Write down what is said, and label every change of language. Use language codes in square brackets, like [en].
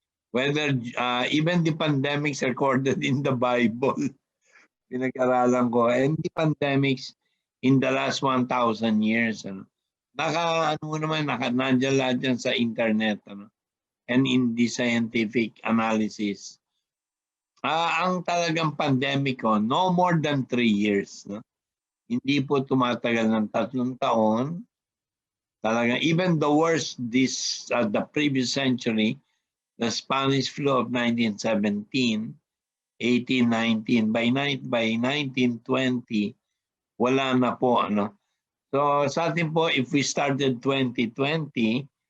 [en] Whether even the pandemics recorded in the Bible, [tl] pinag-aralan ko, [en] and the pandemics in the last 1,000 years. [tl] Nandiyan lahat yan sa internet, [en] and in the scientific analysis. [tl] Ang talagang pandemic ko, [en] no more than 3 years. [tl] Hindi po tumatagal ng 3 taon. [en] Talagang, even the worst, the previous century, the Spanish flu of 1917, 1819, by 1920, [tl] wala na po, So sa atin po, [en] if we started 2020,